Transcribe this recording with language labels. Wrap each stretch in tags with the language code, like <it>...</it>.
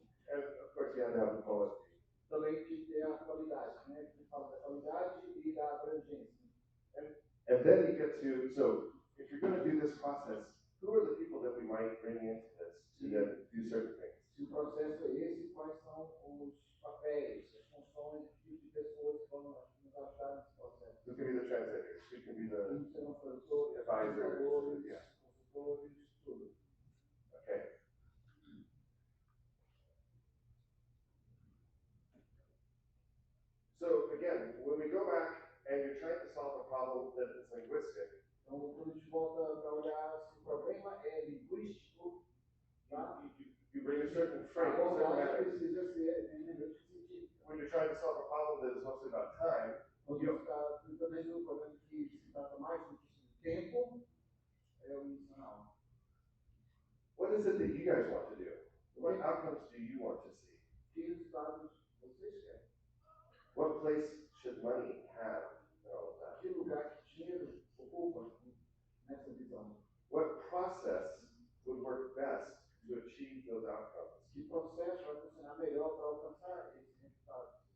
<en>And of course, you had to have the quality.</en> <pt>Também que ter a qualidade, né? Que fala da qualidade e da abrangência.</pt> <en>And then you get to, so if you're going to do this process, who are the people that we might bring into this to then do certain things?</en> <pt>Se o processo é esse, quais são os papéis, as funções, que tipo de pessoas que vão nos ajudar nesse processo?</pt> <en>Who can be the translators? Who can be the</en> <pt>Quem serão os tradutores,</pt> <en>advisors?</en> <pt>consultores,</pt> <en>Yeah.</en> <pt>consultores, tudo.</pt> <en>Okay. So again, when we go back and you're trying to solve a problem that is linguistic,</en> <pt>Então, quando a gente volta para olhar se o problema é linguístico, tá?</pt> <en>you bring a certain</en> <pt>A</pt> <en>frame, a certain</en> <pt>abordagem</pt> <en>method.</en> <pt>precisa ser hermenêutica científica.</pt> <en>When you're trying to solve a problem that is mostly about time,</en> <pt>Quando você está tentando resolver um problema que se trata mais do tempo, é o missional.</pt> <en>what is it that you guys want to do?</en> <pt>O</pt> <en>What outcomes do you want to see?</en> <pt>Que resultados vocês querem?</pt> <en>What place should money have in all of that?</en> <pt>Que lugar que dinheiro ocupa nessa visão?</pt> <en>What process would work best to achieve those outcomes?</en> <pt>Que processo vai funcionar melhor para alcançar esses resultados?</pt>